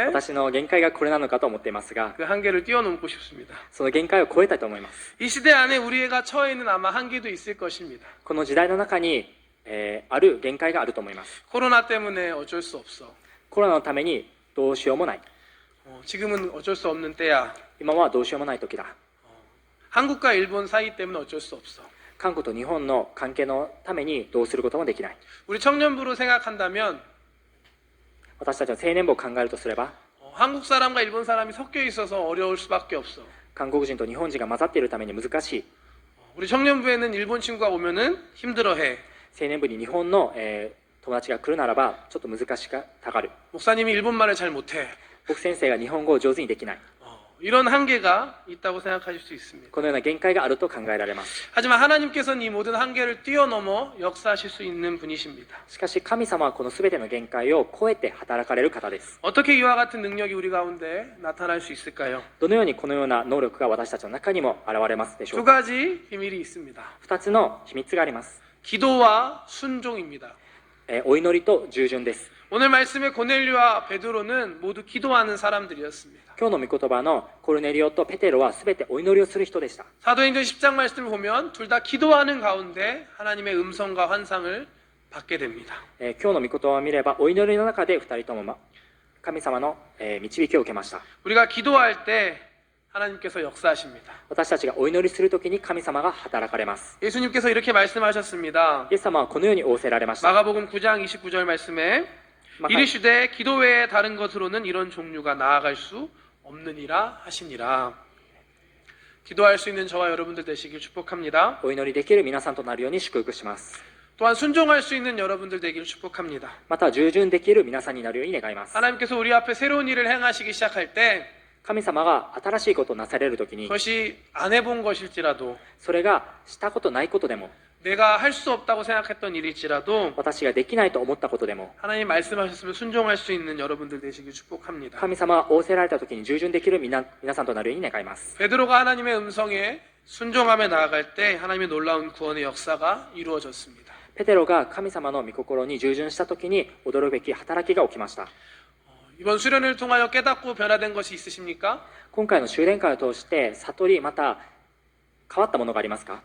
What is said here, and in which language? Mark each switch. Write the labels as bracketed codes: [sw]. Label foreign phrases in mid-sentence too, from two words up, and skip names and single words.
[ja] 私の限界がこれなのかと思っていますが [ko] 그 한계를 뛰어넘고 싶습니다. [ja] その限界を超えたいと思います。 [ko] 이 시대 안에 우리가 처해 있는 아마 한계도 있을 것입니다. [ja] この時代の中に、ある限界があると思います。 [ko] 코로나 때문에 어쩔 수 없어. [ja] コロナのためにどうしようもない。 [ko] 지금은 어쩔 수 없는 때야. [ja] 今はどうしようもない時だ。 [ko] 한국과 일본 사이 때문에 어쩔 수 없어. [ja] 韓国と日本の関係のためにどうすることもできない。 [ko] 우리 청년부로 생각한다면 [ja] 私たちの青年部を考えるとすれば [ko] 한국 사람과 일본 사람이 섞여 있어서 어려울 수밖에 없어. [ja] 韓国人と日本人が混ざっているために難しい。 [ko] 우리 청년부에는 일본 친구가 오면은 힘들어해. [ja] 青年部に日本の、友達が来るならばちょっと難したがる。 [ko] 목사님이 일본말을 잘 못해. [ja] 僕先生が日本語を上手にできない。 [ko] 이런 한계가 있다고 생각하실 수 있습니다. [ja] このような限界があると考えられます。 [ko] 하지만 하나님께서는 이 모든 한계를 뛰어넘어 역사하실 수 있는 분이십니다. [ja] しかし神様はこの全ての限界を超えて働かれる方です。 [ko] 어떻게 이와 같은 능력이 우리 가운데 나타날 수 있을까요? [ja] どのようにこのような能力が私たちの中にも現れますでしょう [ko] 두 [ja] か。 [ko] 가지 비밀이 있습니다. [ja] 2 つの秘密があります。 [ko] 기도와 순종입니다. [ja] お祈りと従順です。 [ko] 오늘 말씀의 고넬료와 베드로는 모두 기도하는 사람들이었습니다. [ja] 今日の御言葉のコルネリオとペテロは全てお祈りをする人でした。 [ko] 사도행전 10장 말씀을 보면 둘 다 기도하는 가운데 하나님의 음성과 환상을 받게 됩니다. [ja] 今日の御言葉を見ればお祈りの中で2人とも神様の導きを受けました。 [ko] 우리가 기도할 때 하나님께서 역사하십니다. [ja] 私たちがお祈りするときに神様が働かれます。 [ko] 예수님께서 이렇게 말씀하셨습니다. [ja] イエス様はこのように仰せられました。 [ko] 마가복음 9장 29절 말씀에 이르시되 기도 외에 다른 것으로는 이런 종류가 나아갈 수 없느니라 하시니라. 기도할 수 있는 저와 여러분들 되시길 축복합니다. [ja] お祈りできる皆さんとなるように祝福します。 [ko] 또한 순종할 수 있는 여러분들 되기를 축복합니다. [ja] また従順できる皆さんになるように願います。 [ko] 하나님께서 우리 앞에 새로운 일을 행하시기 시작할 때 [ja] 神様が新しいことをなされるときに、 [ko] 그것이 안 해본 것일지라도 [ja] それがしたことないことでも、 [ko] 내가 할 수 없다고 생각했던 일일지라도 [ja] 私ができないと思ったことでも、 [ko] 하나님 말씀하셨으면 순종할 수 있는 여러분들 되시길 축복합니다. [ja] 神様が仰せられたときに従順できる皆さんとなるように願います。 [ko] 베드로가 하나님의 음성에 순종하며 나아갈 때 하나님의 놀라운 구원의 역사가 이루어졌습니다. [ja] ペテロが神様の御心に従順したときに驚くべき働きが起きました。 [ko] 이번 수련을 통하여 깨닫고 변화된 것이 있으십니까? [ja] 今回の修練会を通して悟りまた変わったものがありますか？